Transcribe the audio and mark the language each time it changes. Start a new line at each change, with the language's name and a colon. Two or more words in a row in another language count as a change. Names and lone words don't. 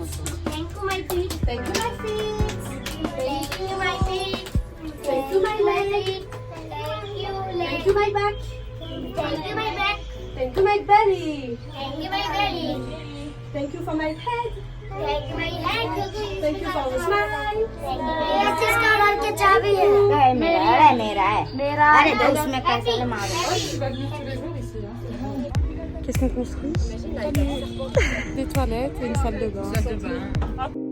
English: Thank you my feet. Thank you my feet. Thank you my feet. Thank you my leg. Thank you my back. Thank you my back. Thank you my belly. Thank you my belly. Thank you for my head. Thank you my head. Thank you for the smile.
Hindi: किसका घर के चाबी है? मेरा है। अरे तो उसमें कैसे मारे?
French: Qu'est-ce qu'on construit? Des toilettes et une salle de bain.